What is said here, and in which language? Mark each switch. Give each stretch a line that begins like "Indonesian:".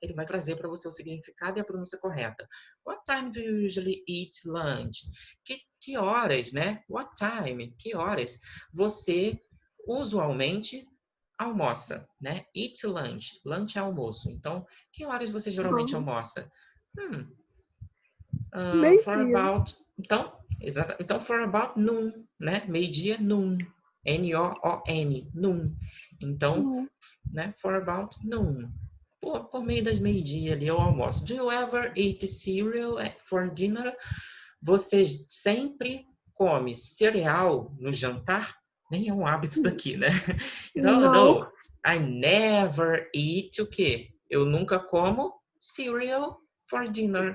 Portuguese: Ele vai trazer para você o significado e a pronúncia correta.
English: What time do you usually eat lunch?
Portuguese: Que horas, né?
English: What time?
Portuguese: Que horas você usualmente almoça, né? Eat lunch. Lunch é almoço. Então, que horas você geralmente Aham. almoça?
English: For
Portuguese: Meio-dia.
English: about... Então, for about noon, né? Meio-dia, noon. N-O-O-N, noon. Então, Hum. né? For about noon.
Portuguese: Por meio das meio-dia ali, eu almoço.
English: Do you ever eat cereal for dinner?
Portuguese: Você sempre come cereal no jantar? Nem é um hábito daqui, né? Então, Não.
English: no, I never eat
Portuguese: o quê? Eu nunca como cereal
English: for dinner.